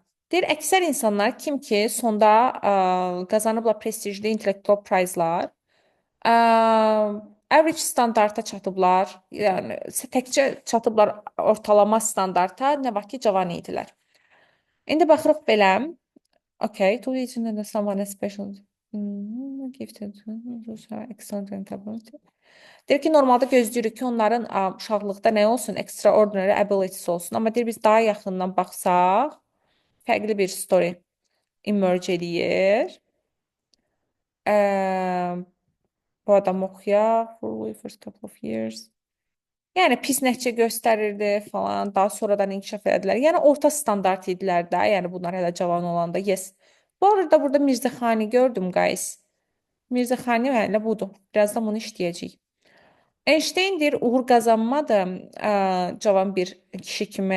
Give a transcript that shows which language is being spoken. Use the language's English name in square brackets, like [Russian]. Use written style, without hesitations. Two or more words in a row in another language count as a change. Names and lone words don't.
[Azerbaijani] Deyir, əksər insanlar kim ki sonda qazanıblar prestijli intellektual prizlar, [English] average standarta [Azerbaijani] çatıblar, yəni təkcə çatıblar ortalama standarta, nə vaxt ki cavan idilər. İndi baxırıq belə. [English] Okay, to reach someone special gifted excellent capability. [Azerbaijani] Deyir ki, normalda gözləyirik ki, onların uşaqlıqda nə olsun, [English] extraordinary abilities [Azerbaijani] olsun. Amma deyir, biz daha yaxından baxsaq, fərqli bir [English] story emerge [Azerbaijani] edir. Bu adam oxuyaq, [English] for the first couple of years. [Azerbaijani] Yəni pis nəticə göstərirdi falan, daha sonradan inkişaf edilər. Yəni orta standart idilər də, yəni bunlar hələ cavan olanda. Yes. Bu arada burada Mirzəxani gördüm, guys. Mirzəxani hələ budur. Birazdan bunu işləyəcəyik. Einstein-dir, uğur qazanmadı cavan bir kişi kimi.